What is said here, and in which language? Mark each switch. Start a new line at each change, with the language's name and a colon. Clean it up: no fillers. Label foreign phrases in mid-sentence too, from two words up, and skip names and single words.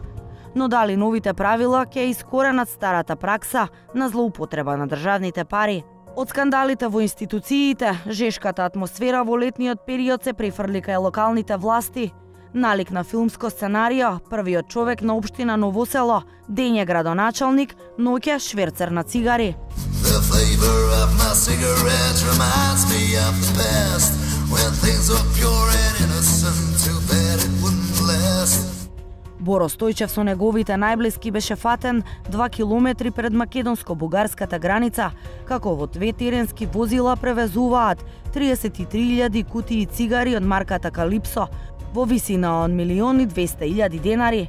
Macedonian: Но дали новите правила ќе искоренат старата пракса на злоупотреба на државните пари? Од скандалите во институциите, жешката атмосфера во летниот период се префрли кај локалните власти. Налик на филмско сценарио, првиот човек на општина Ново село, дење градоначалник, ноќе шверцер на цигари.
English: The flavor of my cigarettes reminds me of the past when things were pure and innocent, too bad it wouldn't last.
Macedonian: Боро Стојчев со неговите најблиски беше фатен 2 километри пред македонско-бугарската граница, како во 2 теренски возила превезуваат 33.000 кутии цигари од марката Калипсо во висина од 1.200.000 денари.